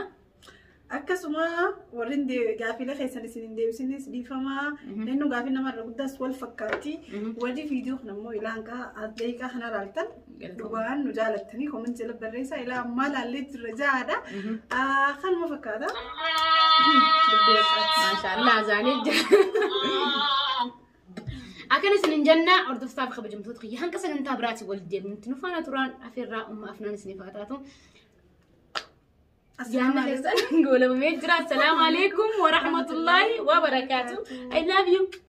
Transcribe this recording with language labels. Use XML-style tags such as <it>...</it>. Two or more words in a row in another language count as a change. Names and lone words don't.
<om>akkasuma warrin gaafilee keessan isin deebisinis dhiifamaa nennu gaafii namarra guddaas wal fakkaatti warri viidiyoo kanammoo ilaan daqiiqaa kana laaltan dhugaan nu jaalattanii koomentii jala barreessaa ilaa ammaa laallee jirra jahaadha kanuma fakkaata maashaallah azaanii akkana isin jenna hordoftoota kabajamtoota kiyya hanqa sagantaa biraatti wal deemnutti nu faana turaan afeerraa umma afnaan isiniif haa taatu</om> <ar>السلام عليكم ورحمة الله وبركاته</ar> <en>I love you</en>